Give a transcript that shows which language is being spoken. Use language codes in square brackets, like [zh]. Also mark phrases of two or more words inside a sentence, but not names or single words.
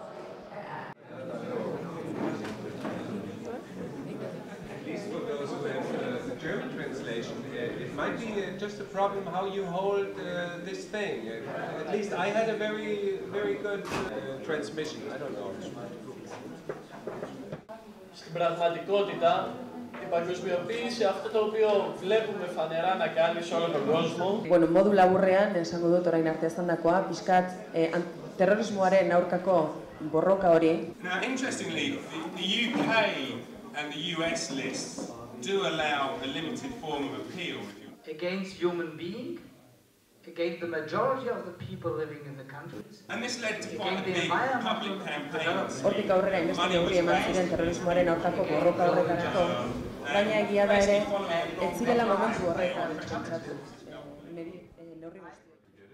[en] At least for those who have the German translation, it might be just a problem how you hold this thing. At least I had a very good transmission. I don't know. [el] Στην πραγματικότητα, η παγκοσμιοποίηση, αυτό το οποίο βλέπουμε φανερά να κάνει σε όλο τον κόσμο. [eu] Bueno, modu laburrean, esango dut orain arte esandakoa, pixkat terrorismoaren aurkako borroka hori. [en] Now, interestingly, the UK and the US lists do allow a limited form of appeal. Against human being, against the majority of the people living in the countries. And this led to quite a big public campaign. [eu] Hortik aurrera inbeste neurri eman ziren terrorismoaren aurkako borroka horretarako, baina egia da ere, ez zirela momentu horretan pentsatu neurri guztiak.